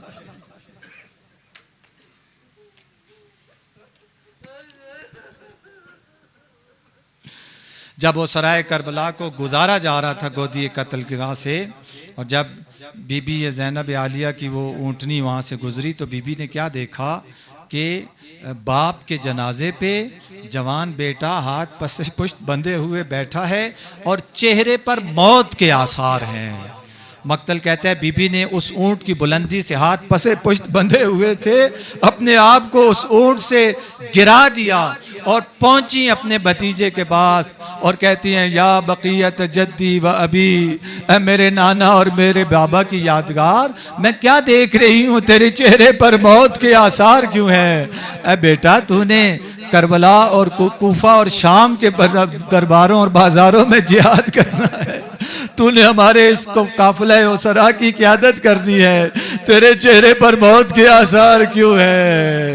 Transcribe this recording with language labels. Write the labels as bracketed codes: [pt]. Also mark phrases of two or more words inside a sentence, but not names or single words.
[ur] جب وہ سرائے کربلا کو گزارا جا رہا تھا گودی قتل گاہ سے، اور جب بی بی زینب عالیہ کی وہ اونٹنی وہاں سے گزری تو بی بی نے کیا دیکھا کہ باپ کے جنازے پہ جوان بیٹا ہاتھ پشت بندھے ہوئے بیٹھا ہے اور چہرے پر موت کے آثار ہیں. مقتل کہتا ہے بی بی نے اس اونٹ کی بلندی سے ہاتھ پشت بندھے ہوئے تھے اپنے آپ کو اس اونٹ سے گرا دیا اور پہنچی اپنے بھتیجے کے پاس اور کہتی ہیں [ar] یا بقیت جدی و ابی، [ur] اے میرے نانا اور میرے بابا کی یادگار، میں کیا دیکھ رہی ہوں، تیرے چہرے پر موت کے آثار کیوں ہیں؟ اے بیٹا تو نے کربلا اور کوفہ اور شام کے درباروں اور بازاروں میں جہاد کرنا ہے، تو نے ہمارے اس کو قافلہ اسرا کی قیادت کرنی ہے، تیرے چہرے پر موت کے آثار کیوں ہے؟